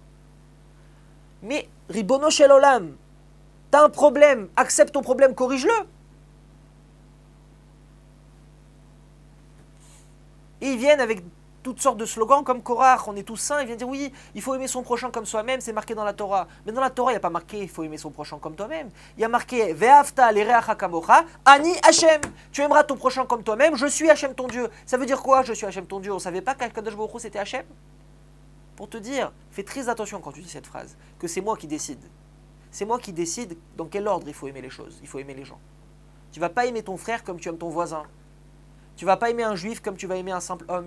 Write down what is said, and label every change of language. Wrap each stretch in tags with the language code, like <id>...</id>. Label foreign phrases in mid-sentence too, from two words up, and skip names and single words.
<fr>Mais,</fr> <he>רבונו של עולם,</he> <fr>t'as un problème, accepte ton problème, corrige-le. Et ils viennent avec toutes sortes de slogans comme Korach, on est tous saints, ils viennent dire oui, il faut aimer son prochain comme soi-même, c'est marqué dans la Torah. Mais dans la Torah, il n'y a pas marqué il faut aimer son prochain comme toi-même. Il y a marqué</fr> <he>ואהבת לרעך כמוך, אני השם.</he> <fr>Tu aimeras ton prochain comme toi-même, je suis Hashem ton Dieu. Ça veut dire quoi, je suis Hashem ton Dieu? On ne savait pas qu'</fr> <he>הקדוש ברוך הוא</he> <fr>c'était Hashem? Pour te dire, fais très attention quand tu dis cette phrase, que c'est moi qui décide. C'est moi qui décide dans quel ordre il faut aimer les choses, il faut aimer les gens. Tu ne vas pas aimer ton frère comme tu aimes ton voisin. Tu ne vas pas aimer un juif comme tu vas aimer un simple homme.</fr>